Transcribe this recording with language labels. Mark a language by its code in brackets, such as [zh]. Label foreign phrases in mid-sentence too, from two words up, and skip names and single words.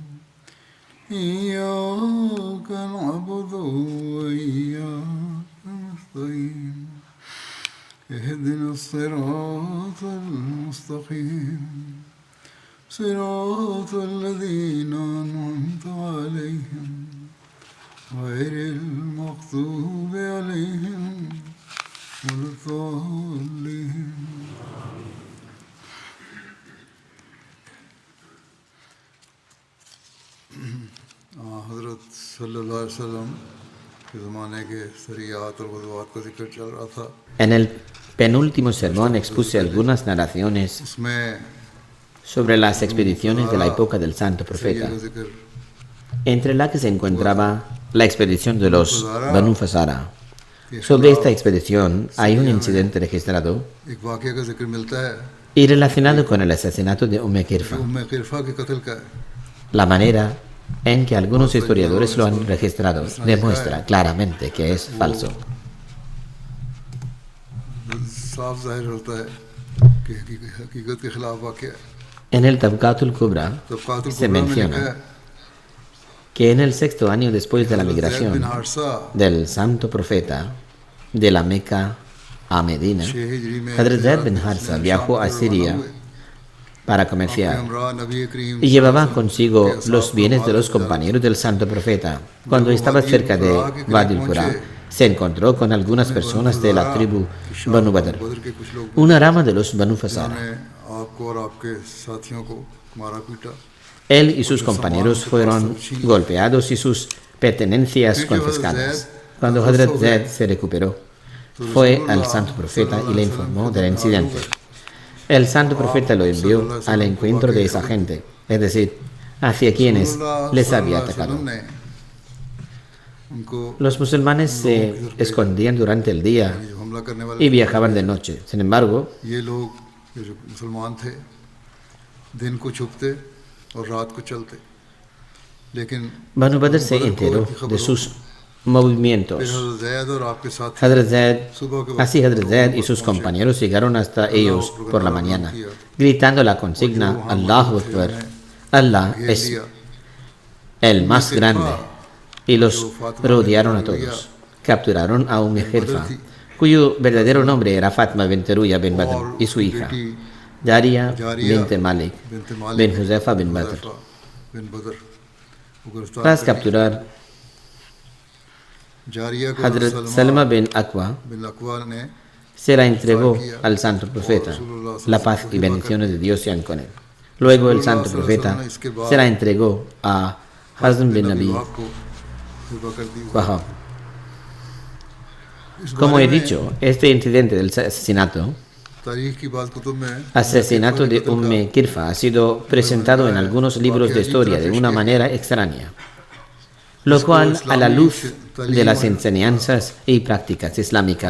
[ar] إياك نعبد وإياك نستعين اهدنا الصراط المستقيم صراط الذين أنعمت عليهم غير المغضوب عليهم ولا الضالين [ur] حضرت صلی اللہ علیہ وسلم کے زمانے کے سریات اور غزوات کا ذکر چل رہا تھا. [es] En el penúltimo sermón expuse algunas narraciones [ur] اس میں [es] sobre las expediciones de la época del Santo Profeta, [ur] کا ذکر [es] entre la que se encontraba la expedición de los Banu Fasara. Sobre esta expedición hay un incidente registrado [ur] ایک واقعہ کا ذکر ملتا ہے [es] y relacionado con el asesinato de Kirfa. [ur] قرفہ کے قتل کا ہے. [es] La manera en que algunos historiadores lo han registrado demuestra claramente que es falso. [ur] صاف ظاہر ہوتا ہے کہ حقیقت کے خلاف واقعہ ہے. [es] En el Tabqatul Kubra [ur] طبقات [es] se [ur] الکبریٰ میں لکھا [es] menciona [ur] ہے [es] que en el 6º año después de la [ur] زید بن [es] migración [ur] حارثہ [es] del Santo Profeta de la Meca a Medina, [ur] 6 ہجری میں [es] Hadrat Zaid bin Harsa viajó a Siria para comerciar [ur] ہمراہ نبی کریم [es] y llevaba consigo los bienes de los compañeros del Santo Profeta. Cuando estaba cerca de Wadi al-Qura, se encontró con algunas personas de la tribu Banu Badr, [ur] بدر کے کچھ لوگ [es] una rama de los Banu [ur] انہوں [es] Fasara. [ur] نے آپ کو اور آپ کے ساتھیوں کو مارا پیٹا. [es] Él y sus compañeros fueron golpeados y sus pertenencias confiscadas. Cuando Hadrat Zaid se recuperó, fue al Santo Profeta y le informó del incidente. El Santo Profeta lo envió al encuentro de esa gente, es decir, hacia quienes les había atacado. [ur] نے ان کو [es] Los musulmanes se escondían durante el día [ur] جو حملہ کرنے والے [es] y viajaban de noche. Sin embargo, [ur] یہ لوگ جو مسلمان تھے دن کو چھپتے اور رات کو چلتے. لیکن [es] Banu Badr se enteró de sus movimientos. [ur] پھر حضرت زید اور آپ کے ساتھ [es] Hadrat Zaid, [ur] صبح کے [es] así Hadrat Zaid y sus compañeros llegaron hasta ellos por la mañana, gritando la consigna [ar] الله أكبر, [es] Allah es el más grande, y los rodearon a todos. Capturaron a Hirfa, cuyo verdadero nombre era Fatma bint Ruya bin Badr, y su hija, Jariya bint Malik bin Huzaifa bin Badr. [ur] بن بدر وہ گرفتار [es] Tras capturar [ur] جاریہ کو [es] Hadrat Salma bin Aqwa, [ur] بن اقوا نے [es] se la entregó al Santo Profeta. La paz y bendiciones de Dios sean con él. Luego el Santo Profeta se la entregó a Hazm bin Nabi [ur] وہب کو ذبح کر دی. Wahab. اس [es] Como [ur] بارے [es] he [ur] میں [es] dicho, este incidente del asesinato [ur] تاریخ کی بعض کتب میں [es] asesinato de Kirfa ha sido presentado en algunos libros de historia de una manera extraña, lo cual, a la luz de las enseñanzas y prácticas islámicas,